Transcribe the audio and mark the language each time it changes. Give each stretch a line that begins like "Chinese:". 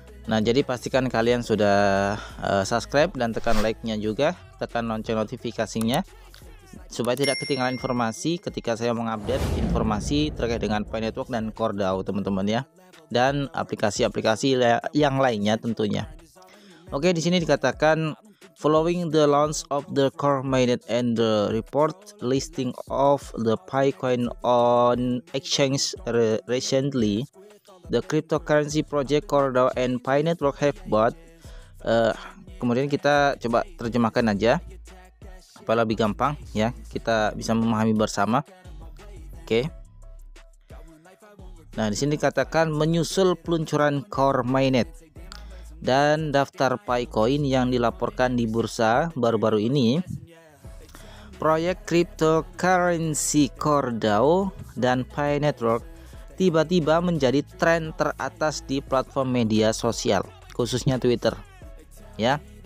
Indonesian: Nah, jadi pastikan kalian sudah subscribe dan tekan like-nya juga, tekan lonceng notifikasinya supaya tidak ketinggalan informasi ketika saya mengupdate informasi terkait dengan Pi Network dan CoreDAO teman-teman ya, dan aplikasi-aplikasi yang lainnya tentunya. Oke, di sini dikatakan
English: following the launch of the core mainnet and the report listing of the Pi coin on exchange recently, the cryptocurrency project CoreDAO and Pi Network have bought.
Indonesian: Kemudian kita coba terjemahkan aja supaya lebih gampang ya, kita bisa memahami bersama. Oke. Nah, di sini dikatakan menyusul peluncuran core mainnet dan daftar Pi coin yang dilaporkan di bursa baru-baru ini, proyek cryptocurrency CoreDAO dan Pi Network tiba-tiba menjadi tren teratas di platform media sosial, khususnya Twitter ya.